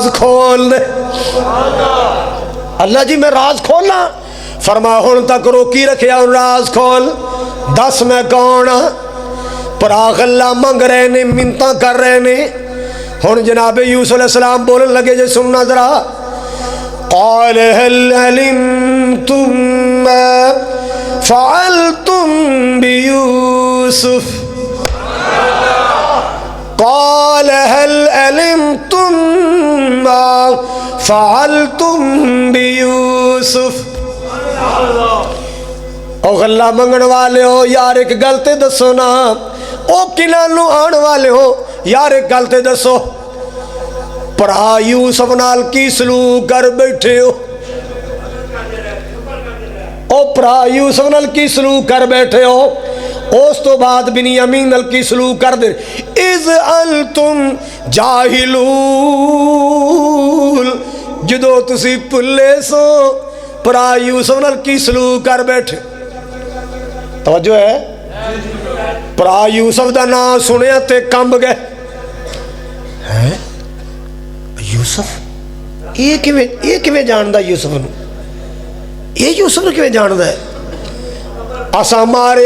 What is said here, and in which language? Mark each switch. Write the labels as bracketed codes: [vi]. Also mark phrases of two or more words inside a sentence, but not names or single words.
[pa] کھول دے اللہ جی میں راز کھولنا فرما ہن تک روکی رکھیا راز کھول دس میں کون بھرا غلہ منگ رہے نے منتاں کر رہے نے ہن جنابِ یوسف علیہ السلام بولن لگے جے سننا ذرا [ar] قال هل علمتم ما فعلتم بيوسف قال هل علمتم ما فعلتم بيوسف [pa] او غلہ منگن والے ہو یار اک گل تے دسو نا او کنہاں نوں آن والے ہو یار اک گل تے دسو بھرا یوسف نال کی سلوک کر بیٹھے ہو او بھرا یوسف نال کی سلوک کر بیٹھے ہو اس تو بعد بنیامین نال کی سلوک کر دے [ar] إذ أنتم جاهلون [pa] جدوں تسی بھلے سو بھرا یوسف نال کی سلوک کر بیٹھے توجہ ہے بھرا یوسف دا ناں سنیا تے کمب گئے ہیں یوسف یہ کیویں جاندا یوسف نوں یہ یوسف نوں کیویں جاندا ہے اسا ماریا